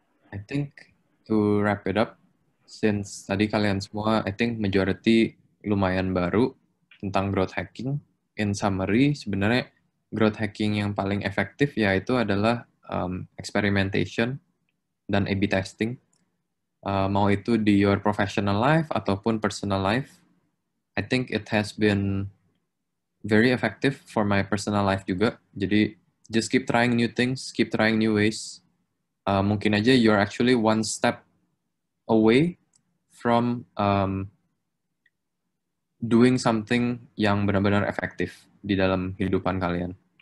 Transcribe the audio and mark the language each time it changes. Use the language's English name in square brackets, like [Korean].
[English] I think to wrap it up, since [Indonesian] tadi kalian semua, [English] I think majority [Indonesian] lumayan baru tentang [English] growth hacking. In summary, [Indonesian] sebenarnya growth hacking yang paling efektif yaitu adalah experimentation dan A/B testing. Mau itu di [English] your professional life [Indonesian] ataupun [English] personal life. I think it has been very effective for my personal life [Indonesian] juga. Jadi [English] just keep trying new things, keep trying new ways. [Indonesian] Mungkin aja [English] you're actually one step away from doing something [Indonesian] yang benar-benar efektif di dalam kehidupan kalian.